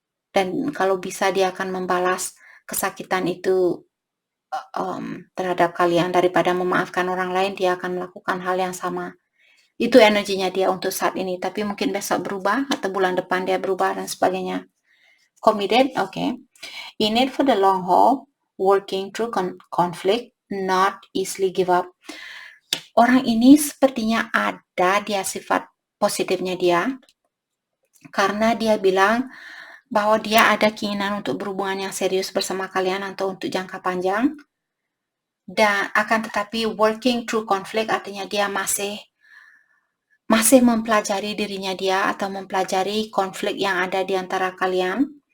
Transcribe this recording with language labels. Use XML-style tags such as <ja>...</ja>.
<id>Dan kalau bisa dia akan membalas kesakitan itu terhadap kalian. Daripada memaafkan orang lain, dia akan melakukan hal yang sama. Itu energinya dia untuk saat ini, tapi mungkin besok berubah atau bulan depan dia berubah dan sebagainya.</id> <en>Committed, okay. In it for the long haul, working through conflict, not easily give up.</en> <id>Orang ini sepertinya ada dia sifat positifnya dia, karena dia bilang bahwa dia ada keinginan untuk berhubungan yang serius bersama kalian atau untuk jangka panjang. Dan akan tetapi</id> <en>working through conflict</en> <id>artinya dia masih mempelajari dirinya dia atau mempelajari konflik yang ada di antara kalian.</id>